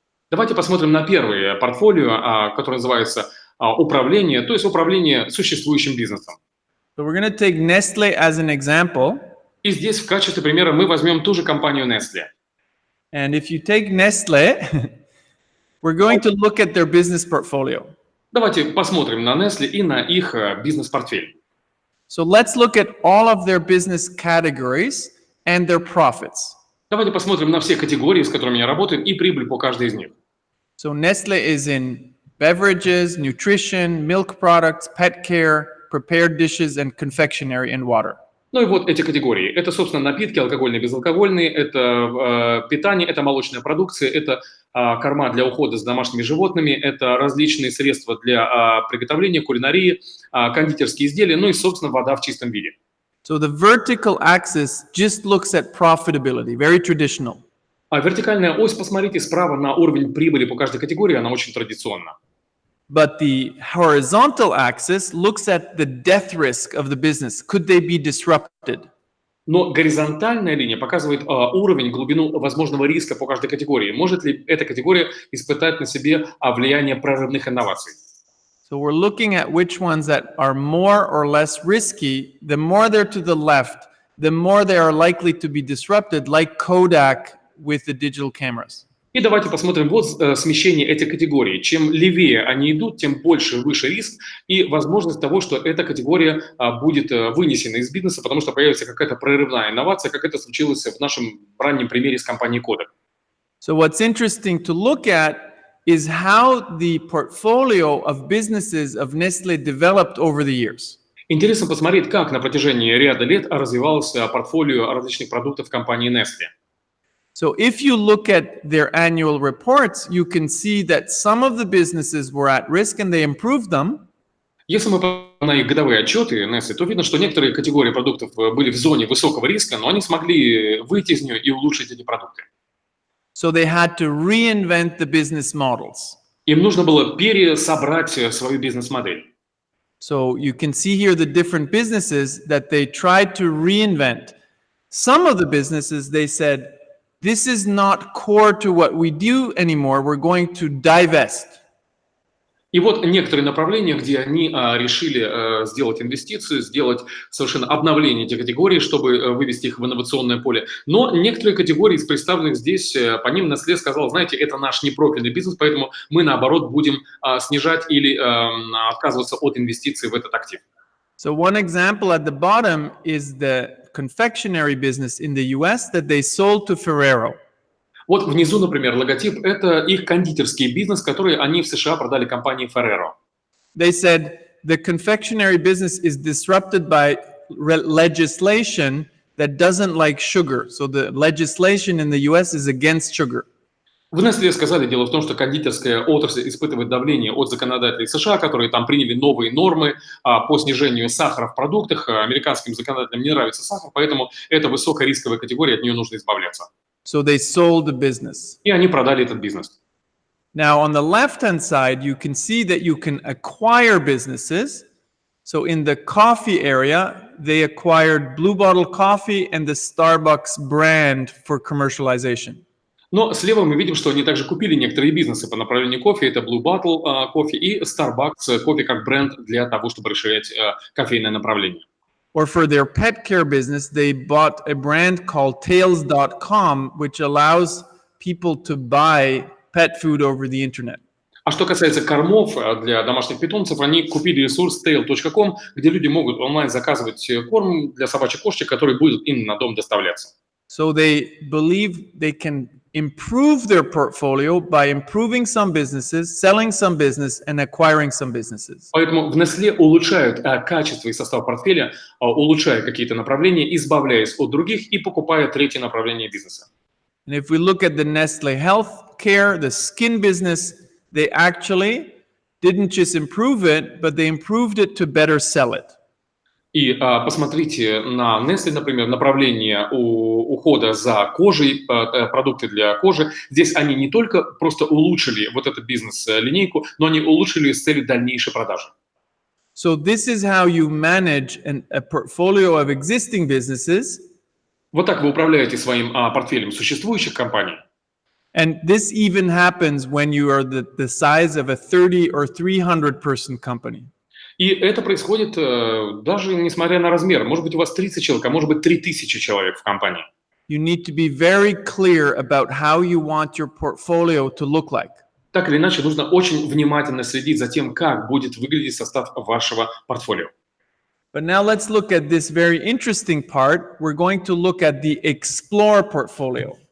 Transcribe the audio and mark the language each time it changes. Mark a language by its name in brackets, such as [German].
[Russian] Давайте посмотрим на первое портфолио, которое называется управление, то есть управление существующим бизнесом. [English] So we're going to take Nestle as an example. [Russian] И здесь в качестве примера мы возьмем ту же компанию Nestle. [English] And if you take Nestle, we're going to look at their business portfolio. [Russian] Давайте посмотрим на Nestle и на их бизнес-портфель. [English] So let's look at all of their business categories and their profits. [Russian] Давайте посмотрим на все категории, с которыми я работаю, и прибыль по каждой из них. [English] So Nestle is in beverages, nutrition, milk products, pet care, prepared dishes, and confectionery and water. [Russian] Ну и вот эти категории. Это, собственно, напитки, алкогольные, безалкогольные, это питание, это молочная продукция, это корма для ухода за домашними животными, это различные средства для приготовления, кулинарии, кондитерские изделия, ну и, собственно, вода в чистом виде. [English] So the vertical axis just looks at profitability, very traditional. [Russian] А вертикальная ось, посмотрите, справа на уровень прибыли по каждой категории, она очень традиционна. [English] But the horizontal axis looks at the death risk of the business. Could they be disrupted? [Russian] Но горизонтальная линия показывает уровень, глубину возможного риска по каждой категории. Может ли эта категория испытать на себе влияние прорывных инноваций? [English] So we're looking at which ones that are more or less risky. The more they're to the left, the more they are likely to be disrupted, like Kodak with the digital cameras. [Russian] И давайте посмотрим вот смещение этих категорий. Чем левее они идут, тем больше, выше риск и возможность того, что эта категория будет вынесена из бизнеса, потому что появится какая-то прорывная инновация, как это случилось в нашем раннем примере с компанией Kodak. [English] So what's interesting to look at is how the portfolio of businesses of Nestle developed over the years. [Russian] Интересно посмотреть, как на протяжении ряда лет развивалось портфолио различных продуктов компании Nestle. [English] So if you look at their annual reports, you can see that some of the businesses were at risk and they improved them. [Russian] Если мы посмотрим на их годовые отчеты Nestle, то видно, что некоторые категории продуктов были в зоне высокого риска, но они смогли выйти из нее и улучшить эти продукты. [English] So they had to reinvent the business models. [Russian] Им нужно было пересобрать свою бизнес-модель. [English] So you can see here the different businesses that they tried to reinvent. Some of the businesses, they said, this is not core to what we do anymore. We're going to divest. [Russian] И вот некоторые направления, где они решили сделать инвестицию, сделать совершенно обновление этих категорий, чтобы вывести их в инновационное поле. Но некоторые категории из представленных здесь, по ним Nestle сказал, знаете, это наш непрофильный бизнес, поэтому мы, наоборот, будем снижать или отказываться от инвестиций в этот актив. [English] So one example at the bottom is the confectionery business in the US that they sold to Ferrero. [Russian] Вот внизу, например, логотип – это их кондитерский бизнес, который они в США продали компании Ferrero. [English] They said the confectionery business is disrupted by legislation that doesn't like sugar. So the legislation in the US is against sugar. [Russian] В Nestle сказали, дело в том, что кондитерская отрасль испытывает давление от законодателей США, которые там приняли новые нормы по снижению сахара в продуктах. Американским законодателям не нравится сахар, поэтому это высокорисковая категория, от нее нужно избавляться. [English] So they sold the business. [Russian] И они продали этот бизнес. [English] Now on the left-hand side, you can see that you can acquire businesses. So in the coffee area, they acquired Blue Bottle Coffee and the Starbucks brand for commercialization. [Russian] Но слева мы видим, что они также купили некоторые бизнесы по направлению кофе. Это Blue Bottle кофе и Starbucks кофе как бренд для того, чтобы расширять кофейное направление. [English] Or for their pet care business, they bought a brand called Tails.com, which allows people to buy pet food over the internet. [Russian] А что касается кормов для домашних питомцев, они купили ресурс tail.com, где люди могут онлайн заказывать корм для собачьих кошек, который будет им на дом доставляться. [English] So they believe they can improve their portfolio by improving some businesses, selling some business, and acquiring some businesses. [Russian] Поэтому в Nestle улучшают качество и состав портфеля, улучшая какие-то направления, избавляясь от других и покупая третье направление бизнеса. [English] And if we look at the Nestle Healthcare, the skin business, they actually didn't just improve it, but they improved it to better sell it. [Russian] И посмотрите на Nestle, например, направление ухода за кожей, продукты для кожи. Здесь они не только просто улучшили вот эту бизнес-линейку, но они улучшили с целью дальнейшей продажи. [English] So this is how you manage a portfolio of existing businesses. [Russian] Вот так вы управляете своим портфелем существующих компаний. [English] And this even happens when you are the size of a 30 or 300 person company. [Russian] И это происходит даже несмотря на размер. Может быть, у вас 30 человек, а может быть, 3000 человек в компании. [English] You need to be very clear about how you want your portfolio to look like. [Russian] Так или иначе, нужно очень внимательно следить за тем, как будет выглядеть состав вашего портфолио. [English] But now let's look at this very interesting part. We're going to look at the Explore portfolio.